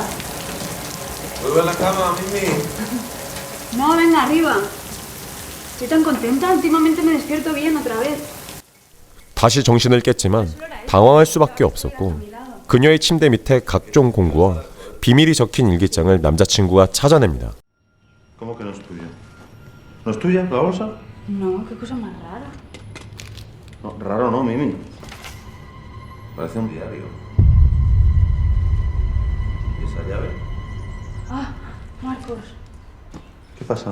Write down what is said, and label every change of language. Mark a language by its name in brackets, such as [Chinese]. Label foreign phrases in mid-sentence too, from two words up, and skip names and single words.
[Spanish] Vuelve a la cama, Mimi. No, venga, arriba. Estoy tan contenta, últimamente me despierto bien otra vez. [Korean] 다시 정신을 깼지만 당황할 수밖에 없었고 그녀의 침대 밑에 각종 공구와 비밀이 적힌 일기장을 남자친구가 찾아냅니다. [Spanish] ¿Cómo que no es tuyo? ¿No es tuya la bolsa? No, qué cosa más rara. No, raro no, Mimi. Parece un diario. ¿Y esa llave? Ah, Marcos. ¿Qué pasa?